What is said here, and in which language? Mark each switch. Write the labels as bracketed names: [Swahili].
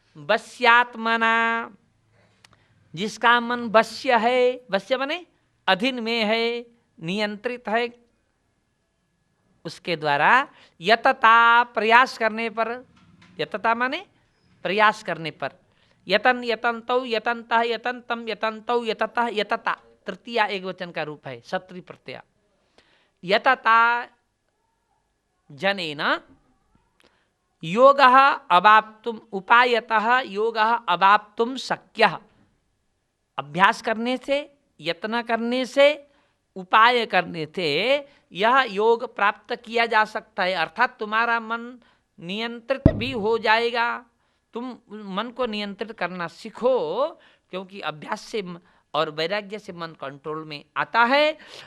[Hindi] वश्यात्मना, जिसका मन वश्य है, वश्य माने अधीन में है, नियंत्रित है, उसके द्वारा यतता, प्रयास करने पर, यतता माने प्रयास करने पर, [Sanskrit] यतन यतन्तौ यतन्तः यतन्तम यतन्तौ यततः यतता, [Hindi] तृतीय एकवचन का रूप है, सत्री प्रत्यय। [Sanskrit] यतता जनेन योगः अवाप्तुम उपायतः योगः अवाप्तुम शक्यः। [Hindi] अभ्यास करने से, यत्न करने से, उपाय करने से यह योग प्राप्त किया जा सकता है। अर्थात तुम्हारा मन नियंत्रित भी हो जाएगा। तुम मन को नियंत्रित करना सीखो, क्योंकि अभ्यास से और वैराग्य से मन कंट्रोल में आता है।